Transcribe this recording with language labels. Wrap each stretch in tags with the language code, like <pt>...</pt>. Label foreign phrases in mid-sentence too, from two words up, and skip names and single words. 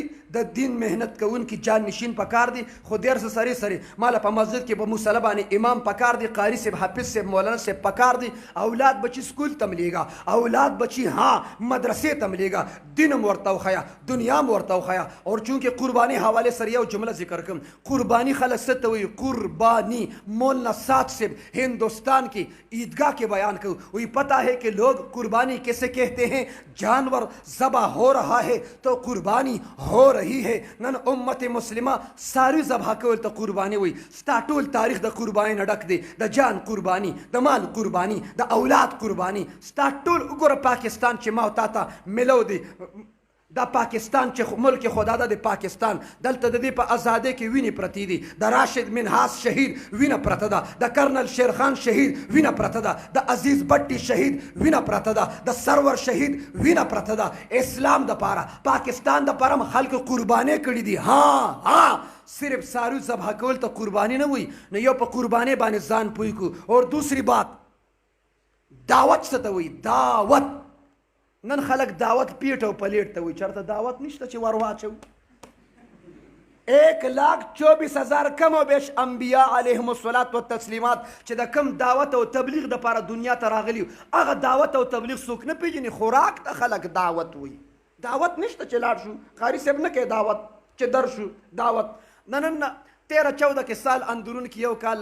<ps>د دین محنت کوونکي جان نشین پکار دی خو دیر سره سره ما له په مسجد کې په مصلی باندې امام پکار دی قاری صاحب حافظ صاحب مولانا صاحب پکار دی اولاد بچي سکول ته ملیږه اولاد بچي ها مدرسې ته ملیږه دین هم ورته وښیه دنیا هم ورته وښیه اور چونکې قرباني حوالې سره یو جمله ذکر کوم قرباني خلک څه ته وایي</ps> <ur>قربانی مولانا سعد صاحب ہندوستان کی عیدگاہ کے بیان کو وہی پتہ ہے کہ لوگ قربانی کیسے کہتے ہیں جانور ذبح ہو رہا ہے تو قربانی ہو رہی ہے نن امت مسلمہ</ur> <ps>ساری ذبح کول ته قربانی وي ستا ټول تاریخ د قربانی نه ډک دی د جان قربانی د مال قربانی د اولاد قربانی ستا ټول وګوره پاکستان چې ما او تا ته ملو دی دا پاکستان چې ملک خدا ده د پاکستان دلته د دې په ازادۍ کې وینې پرتې دي د راشد منهاز شهید وینه پرته ده د کرنل شیرخان شهید وینه پرته ده د عزیز بټي شهید وینه پرته ده د سرور شهید وینه پرته ده اسلام دپاره پاکستان دپاره هم خلکو قربانۍ کړي دي ها صرف سارو ذبح کول ته قرباني نه وي نو یو په قربانۍ باندې ځان پوی کړو</ps> <ur>اور دوسری بات</ur> <ps>دعوت څه ته وایي دعوت نن خلک دعوت پیټ او پلیټ ته وایي چېرته دعوت نشته چې ور واچو 1,24,000 کم او بیش انبیا</ps> <ar>علیهم الصلاة والتسلیمات</ar> <ps>چې د کم دعوت او تبلیغ دپاره دنیا ته راغلي هغه دعوت او تبلیغ څوک نه پېژني خوراک ته خلک دعوت وایي دعوت نشته چې لاړ شو قاري صاحب نه کوي دعوت چې در شو دعوت نن 13-14 کې سال اندرون کې یو کال</ps>